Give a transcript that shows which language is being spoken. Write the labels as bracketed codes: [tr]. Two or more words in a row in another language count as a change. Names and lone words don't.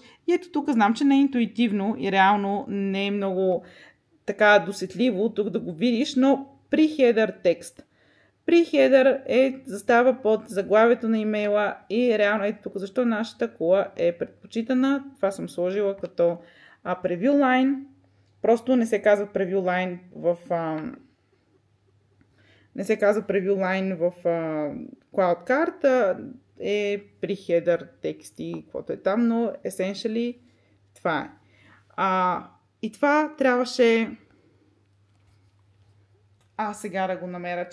[bg] И ето тук знам, че не е интуитивно и реално не е много така досетливо тук да го видиш, но при header текст. При header застава под заглавието на имейла и реално ето тук защо нашата кола е предпочитана. Това съм сложила като [en] preview line. [bg] Просто не се казва [en] preview line [bg] в CloudCard, е при header тексти, каквото е там, но essentially това е. И това трябваше сега да го намеря.